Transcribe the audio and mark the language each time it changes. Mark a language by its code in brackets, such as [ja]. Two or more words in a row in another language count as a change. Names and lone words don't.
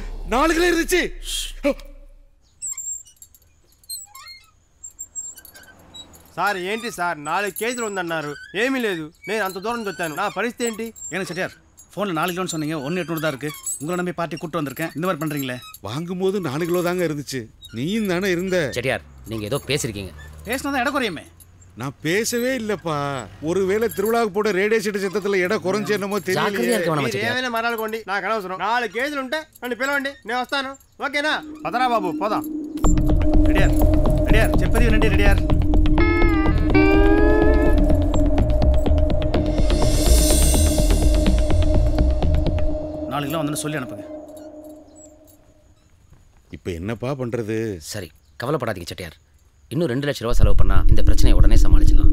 [ta] 4 கிலோ இருந்துச்சு. [te] సార్ ఏంటి సార్ 4 కేజీలు ఉందన్నారు, ఏమీ లేదు. నేను అంత దూరం వచ్చాను, నా పరిస్థితి ఏంటి? [ta] ஏன்னா செட்டியார் ஃபோனில் 4 கிலோன்னு சொன்னீங்க, 1,800 தான் இருக்குது. உங்களை நம்பி பார்ட்டி கூப்பிட்டு வந்திருக்கேன், இந்த மாதிரி பண்ணுறீங்களே. வாங்கும்போது 4 கிலோ தாங்க இருந்துச்சு. நீயும் தானே இருந்த. செட்டியார் நீங்கள் ஏதோ பேசியிருக்கீங்க. பேசினா தான் இடம் குறையுமே. நான் பேசவே இல்லப்பா. ஒருவேளை திருவிழாவுக்கு போட ரேடியோ செட்டு சத்தத்தில் இடம் குறைஞ்சு என்னமோ தெரியல. [te] ఏమైనా మరాలకోండి, నాకు అనవసరం. 4 కేజీలు ఉంటే నన్ను పిలవండి, నేను వస్తాను. ఓకేనా? పదరా బాబు, పోదాం. ரெடியார் ரெடியார் చెప్పది వినండి ரெடியார். [ta] நாலு கிலோ வந்து சொல்லி அனுப்புங்க. இப்போ என்னப்பா பண்றது? சரி கவலைப்படாதீங்க செட்டியார். இன்னும் 2 லட்ச ரூபா செலவு பண்ணா இந்த பிரச்சனையை உடனே சமாளிச்சிடலாம்.